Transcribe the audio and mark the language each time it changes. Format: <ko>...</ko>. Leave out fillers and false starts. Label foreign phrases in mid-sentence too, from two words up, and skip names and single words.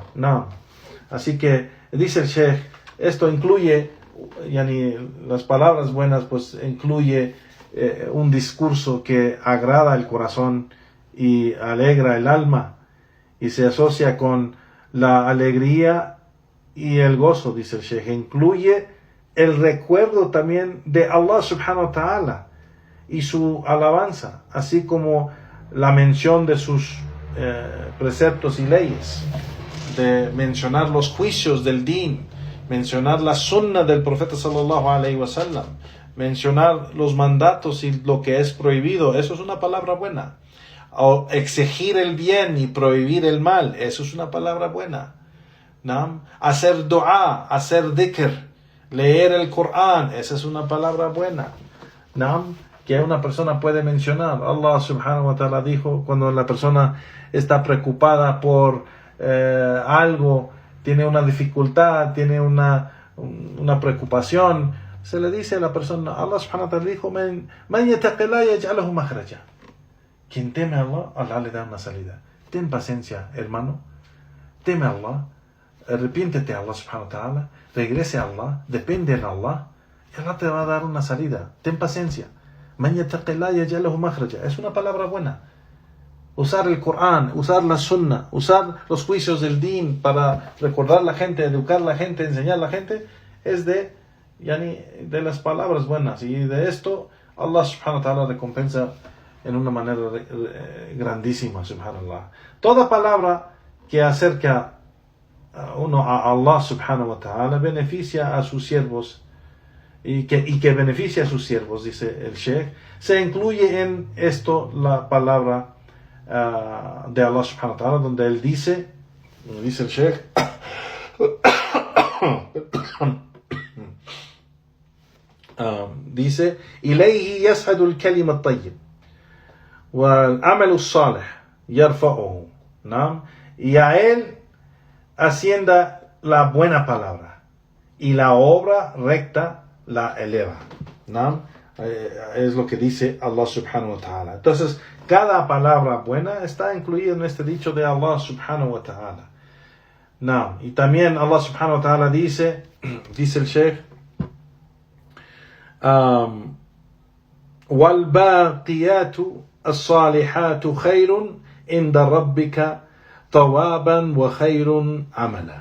<es>Así que dice el Sheikh, esto incluye, las palabras buenas, pues incluye un discurso que agrada el corazón y alegra el alma, y se asocia con la alegría y el gozo, dice el Sheikh. Incluye el recuerdo también de Allah</es> <ar>سبحانه وتعالى</ar> <es>y su alabanza, así como la mención de sus preceptos y leyes, de mencionar los juicios del din, mencionar la sunnah del profeta</es> <ar>صلى الله عليه وسلم,</ar> <es>mencionar los mandatos y lo que es prohibido. Eso es una palabra buena. O exigir el bien y prohibir el mal, eso es una palabra buena. Hacer dua, hacer dhikr, leer el Corán, esa es una palabra buena. Que una persona puede mencionar. Allah</es> <ar>سبحانه وتعالى</ar> <es>dijo, cuando la persona está preocupada por algo, tiene una dificultad, tiene una preocupación, se le dice a la persona, Allah</es> <ar>سبحانه وتعالى</ar> <es>dijo,</es> <ar>من يتق الله يجعل له مخرجا.</ar> <es>Quien teme a Allah, Allah le da una salida. Ten paciencia, hermano. Teme a Allah. Arrepiéntete a Allah</es> <ar>سبحانه وتعالى.</ar> <es>Regrese a Allah. Depende de Allah. Y Allah te va a dar una salida. Ten paciencia.</es> <ar>من يتق الله يجعل له مخرجا.</ar> <es>Es una palabra buena. Usar el Corán, usar la Sunnah, usar los juicios del din para recordar a la gente, educar a la gente, enseñar a la gente, es de las palabras buenas. Y de esto Allah</es> <ar>سبحانه وتعالى</ar> <es>recompensa en una manera grandísima, subhanallah. Toda palabra que acerca a uno a Allah</es> <ar>سبحانه وتعالى</ar> <es>beneficia a sus siervos y que beneficia a sus siervos, dice el Sheikh. Se incluye en esto la palabra de Allah</es> <ar>سبحانه وتعالى,</ar> <es>donde él dice el Sheikh, dice,</es> <ar>إليه يصعد الكلم الطيب والعمل الصالح يرفعه.</ar> <es>¿No? Y a él ascienda la buena palabra y la obra recta la eleva. ¿No? Es lo que dice Allah</es> <ar>سبحانه وتعالى.</ar> <es>Entonces, cada palabra buena está incluida en este dicho de Allah</es> <ar>سبحانه وتعالى.</ar> <es>¿No? Y también Allah</es> <ar>سبحانه وتعالى</ar> <es>dice el Sheikh,</es> <ar>والباقيات الصالحات خير عند ربك ثوابا وخير عملا.</ar>